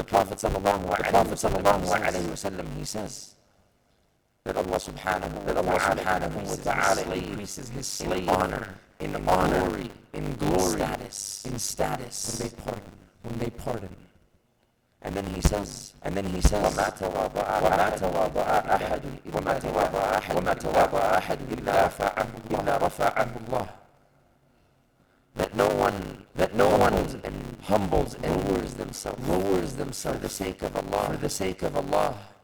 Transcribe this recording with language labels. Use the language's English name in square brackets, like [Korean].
[English] The Prophet sallallahu alaihi wasallam, he says that Allah subhanahu wa ta'ala increases his slave in glory, in status, when they pardon. And then he says, [Arabic] وَمَا تَوَاضَعَ أَحَدٌ إِلَّا رَفَعَهُ اللَّهُ. [English] That no one humbles and lowers themselves for the sake of Allah.